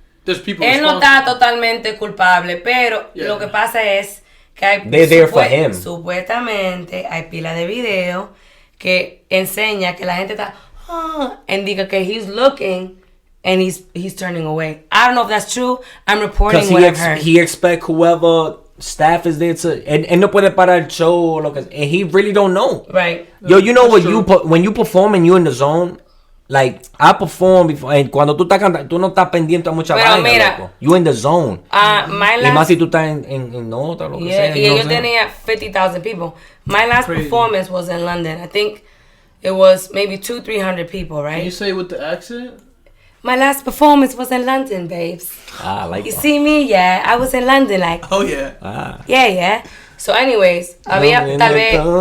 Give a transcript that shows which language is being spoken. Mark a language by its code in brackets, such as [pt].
[es] Él no está totalmente culpable, pero lo que pasa es que hay supuestamente hay pila de video que enseña que la gente está and diga que [en] he's looking and he's turning away. I don't know if that's true. I'm reporting what I've heard. He expect whoever staff is there to and [es] no puede parar el show [en] and he really don't know. Right. Yo, you know what when you perform and you in the zone. Like, I perform before, and [es] cuando tú estás cantando, tú no estás pendiente a mucha vaina, loco. [en] You in the zone. My last, [es] y más si tú estás en nota, lo que sea. Y ellos tenían 50,000 people. [en] My last performance was in London. I think it was maybe 200-300 people, right? Can you say it with the accent? My last performance was in London, babes. I like you that. See me? Yeah. I was in London, like. Oh, yeah. Yeah. So, anyways, [es] había tal vez.